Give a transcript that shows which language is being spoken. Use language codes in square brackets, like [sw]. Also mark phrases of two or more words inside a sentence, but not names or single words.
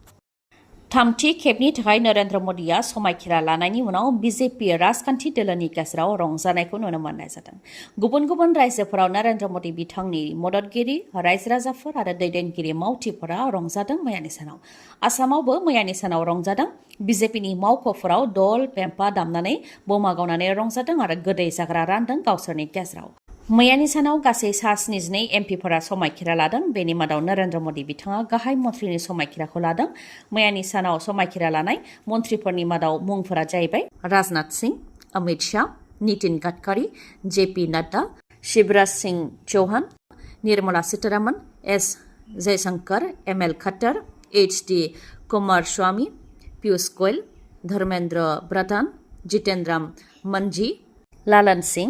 [brx] थामथि खेबनि थाखाय नरेन्द्र मदिया समायखिरा लानायनि उनाव BJP राजखान्थि दोलोनि गेजेराव रंजानायखौ नुनो मोननाय जादों गुबुन गुबुन रायजोफोराव नरेन्द्र मदि बिथांनि मददगिरि रायजो राजाफोर आरो दैदेनगिरि मावथिफोरा रंजादों मैयानि सानाव आसामावबो मैयानि सानाव रंजादों BJPनि मावख'फोराव दल पेम्पा दामनानै बमा गावनानै रंजादों आरो गोदै जाग्रा रानदों गावसोरनि गेजेराव मैयानि सानाव गासै 72 MPफोरा समायखिरा लादों बेनि मादाव नरेन्द्र मदि बिथाङा गाहाय मन्थ्रिनि समायखिराखौ लादों मैयानि सानाव समायखिरा लानाय मन्थ्रिफोरनि मादाव मुंफोरा जाहैबाय राजनाथ सिंह अमित शाह नितिन गडकरी JP नड्डा शिवराज सिंह चौहान निर्मला सीतारमण S जयशंकर ML खट्टर HD कुमारस्वामी पीयूष गोयल धर्मेंद्र प्रधान जितेंद्र मनजी लालन सिंह